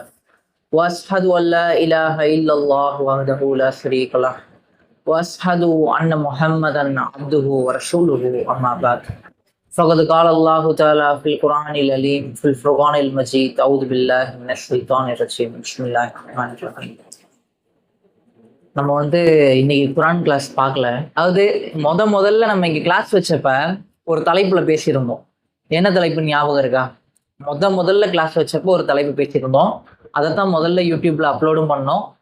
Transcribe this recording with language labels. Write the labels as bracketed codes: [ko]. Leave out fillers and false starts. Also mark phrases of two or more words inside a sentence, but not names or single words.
[ar] وأشهد أن لا إله إلا الله وحده لا شريك له وأشهد أن محمدا عبده ورسوله أما بعد. فقد قال الله تعالى في القرآن العليم في الفرقان المجيد أعوذ بالله من الشيطان الرجيم بسم الله الرحمن الرحيم. [ta] நம்ம இன்னைக்கு குரான் கிளாஸ் பார்க்கல. அதாவது முதல்ல நம்ம இங்க கிளாஸ் வச்சப்ப ஒரு தலைப்புல பேசியிருந்தோம். என்ன தலைப்பு ஞாபகம் இருக்கா? முதல்ல கிளாஸ் வச்சப்போ ஒரு தலைப்பு பேசியிருந்தோம். அதைத்தான் முதல்ல யூடியூப்ல அப்லோடும் பண்ணோம்.